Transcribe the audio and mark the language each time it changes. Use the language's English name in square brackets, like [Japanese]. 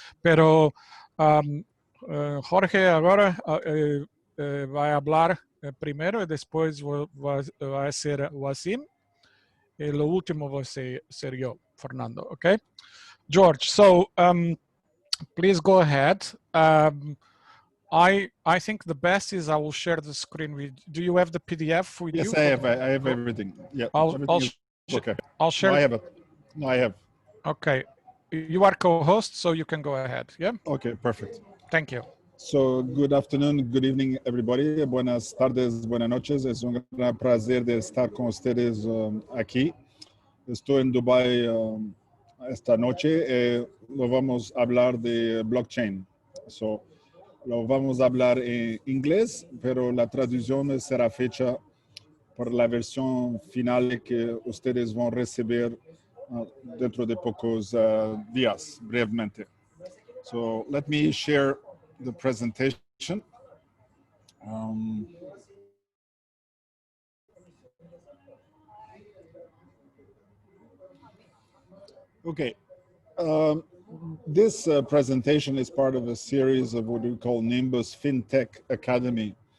[Portuguese] Pero Jorge agora vai falar primeiro e depois vai ser o Waseem e o último vai ser eu, Fernando, okay? [English] George, so please go ahead. I think the best is I will share the screen with. Do you have the PDF with you? Yes, I have everything. Yeah, okay. I'll share. No, I have it. No, I have. Okay, you are co-host, so you can go ahead. Yeah. Okay, perfect. Thank you. So, good afternoon, good evening, everybody. [Spanish] Buenas tardes, buenas noches. Es un gran placer de estar con ustedes aquí. Estoy en Dubai esta noche. Lo vamos a hablar de blockchain. So, lo vamos a hablar en inglés, pero la traducción será fecha por la versión final que ustedes van a recibir dentro de pocos días, brevemente. [English] So let me share the presentation. Okay. This presentation is part of a series of what we call Nimbus FinTech Academy.